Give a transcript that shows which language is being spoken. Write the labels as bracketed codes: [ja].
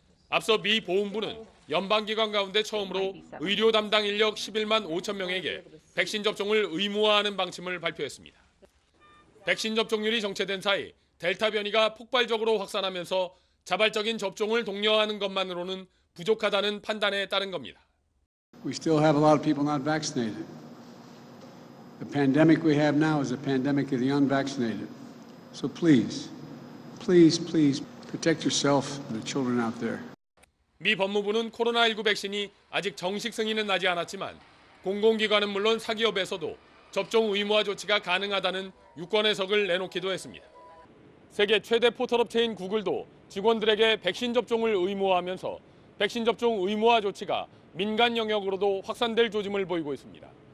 [ko] 앞서 미 보훈부는 연방기관 가운데 처음으로 의료 담당 인력 11만 5천 명에게 백신 접종을 의무화하는 방침을 발표했습니다. 백신 접종률이 정체된 사이 델타 변이가 폭발적으로 확산하면서 자발적인 접종을 독려하는 것만으로는 부족하다는 판단에 따른 겁니다. [en] We still have a lot of people not vaccinated. The pandemic we have now is a pandemic of the unvaccinated. So please protect yourself and the children out there. [ko] 미 법무부는 코로나19 백신이 아직 정식 승인은 나지 않았지만 공공기관은 물론 사기업에서도 접종 의무화 조치가 가능하다는 유권 해석을 내놓기도 했습니다. 세계 최대 포털업체인 구글도 직원들에게 백신 접종을 의무화하면서 백신 접종 의무화 조치가 민간 영역으로도 확산될 조짐을 보이고 있습니다.